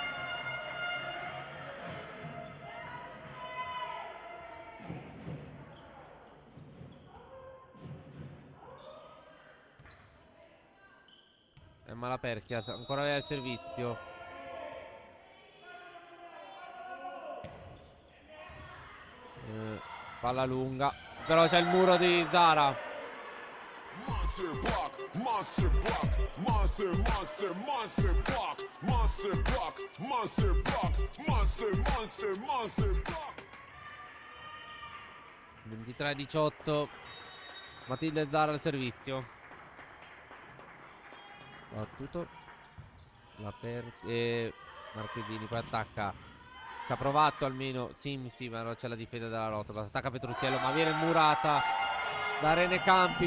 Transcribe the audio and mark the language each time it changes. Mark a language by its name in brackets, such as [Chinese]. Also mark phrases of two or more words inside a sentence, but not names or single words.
[Italian] È Malaperchia, ancora lei al servizio. Palla lunga, però c'è il muro di Zara. [English] Monster block, monster block, monster, monster, monster block, monster block, monster block, monster, monster, monster block. [Italian] 23-18. Matilde Zara al servizio. Battuto. Marchesini poi attacca. Ci ha provato almeno Simsi, ma non c'è la difesa della Rotola. Attacca Petrucciello, ma viene murata da Rene Campi.